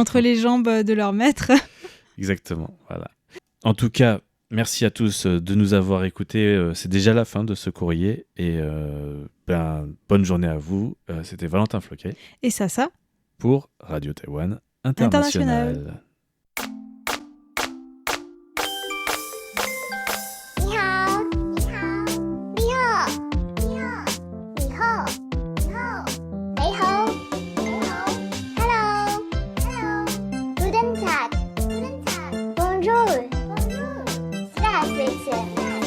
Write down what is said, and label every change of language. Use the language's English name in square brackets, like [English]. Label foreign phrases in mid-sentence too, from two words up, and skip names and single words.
[French] entre les jambes de leur maître. exactement, voilà. En tout cas, merci à tous de nous avoir écoutés. C'est déjà la fin de ce courrier et bonne journée à vous. C'était Valentin Floquet Et ça. pour Radio Taïwan International. International. [Chinese] 你好，你好，你好，你好，你好，你好，你好，你好， [English] hello，hello， [German] guten Tag，guten Tag， [French] bonjour，bonjour， [German] Здравствуйте。